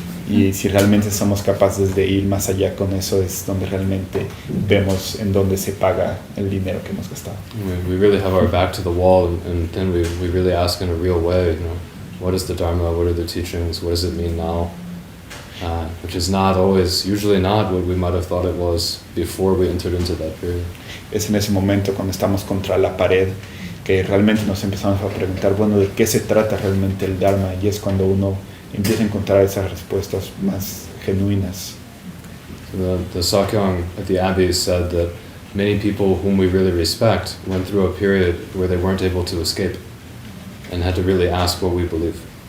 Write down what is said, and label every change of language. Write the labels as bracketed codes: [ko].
[es] Y si realmente somos capaces de ir más allá con eso, es donde realmente vemos en dónde se paga el dinero que hemos gastado. [en] We really have our back to the wall, and then we really ask in a real way, what is the Dharma, what are the teachings, what does it mean now? Which is not always, usually not what we might have thought it was before we entered into that period. [es] Es en ese momento cuando estamos contra la pared que realmente nos empezamos a preguntar, bueno, ¿de qué se trata realmente el Dharma? Y es cuando uno empieza a encontrar esas respuestas más genuinas. [en] So the Sakyong at the Abbey said that many people whom we really respect went through a period where they weren't able to escape and had to really ask what we believe.